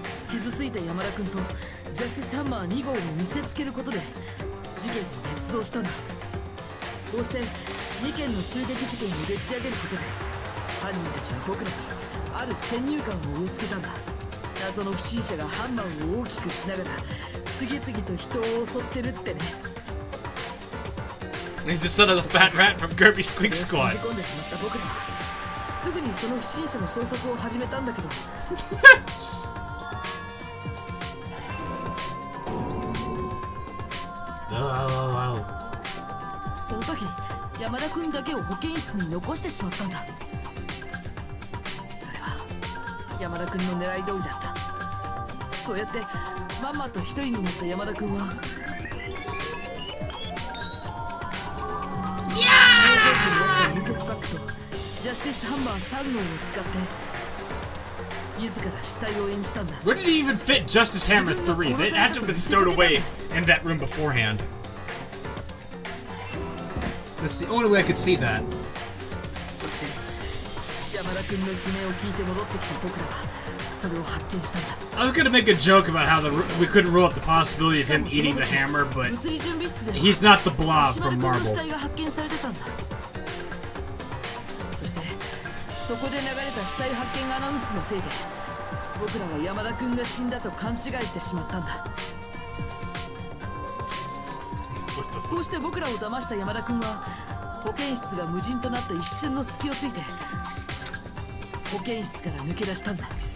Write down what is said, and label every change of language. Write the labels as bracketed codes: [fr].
[ja] 傷ついた山田君とジャスティスハンマー2号を見せつけることで事件が捏造したんだ。こうして2件の襲撃事件をでっち上げることで犯人たちは僕らにある先入観を植え付けたんだ。謎の不審者がハンマーを大きくしながら次々と人を襲ってるってね。 [en] He's the son of the fat rat from Kirby Squeak Squad. [ja] 込んでしまった僕らはすぐにその不審者の捜索を始めたんだけどその時山田君だけを保健室に残してしまったんだ。それは山田君の狙い通りだった。そうやってまんまと一人になった山田君は冷凍庫にあった輸血パックとジャスティスハンマー3号を使って自ら死体を演じたんだ。 [en] Where did he even fit Justice Hammer 3? They had to have been stowed away in that room beforehand. That's the only way I could see that. [ja] そして山田君の悲鳴を聞いて戻ってきた僕らはそれを発見したんだ。 [en] I was gonna make a joke about how we couldn't rule out the possibility of him eating the hammer, but he's not the blob from Marvel. [ja] 死体が発見されてたんだ。そしてそこで流れた死体発見アナウンスのせいで僕らは山田君が死んだと勘違いしてしまったんだ。こうして僕らを騙した山田君は保健室が無人となった一瞬の隙をついて保健室から抜け出したんだ。